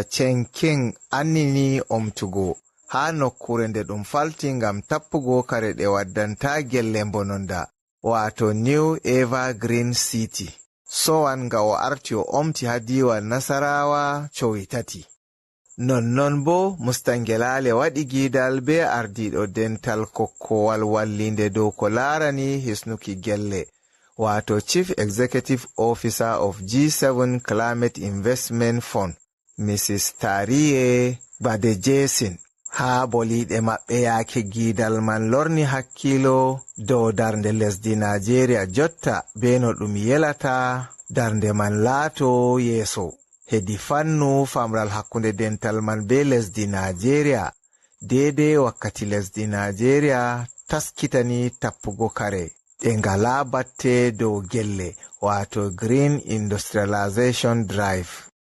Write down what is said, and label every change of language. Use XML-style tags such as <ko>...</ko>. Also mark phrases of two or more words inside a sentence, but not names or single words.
<ff>King annini omtugo ha nokkure nde ɗum falti ngam tappugo kare ɗe waddanta gelle mbononda wato New Evergreen City. Sowan nga o arti o omti ha diwal Nasarawa cowi tati. Nonnon bo Mustangelale waɗi gidal be ardiɗo dental kokkowal wallinde dow ko larani hisnuki gelle wato</ff> <en>Chief Executive Officer of G7 Climate Investment Fund Mrs.</en> <ff>Tariye Badejesin. Ha boliɗe maɓɓe yake gidal man lorni hakkilo dow darnde lesdi Nigeria jotta be no ɗum yelata darnde man laato yeeso. Hedi fannu famral hakkunde dental man be lesdi Nigeria daidai wakkati lesdi Nigeria taskitani tappugo kare ɗe ngala batte dow gelle wato Green Industrialization Drive.</ff>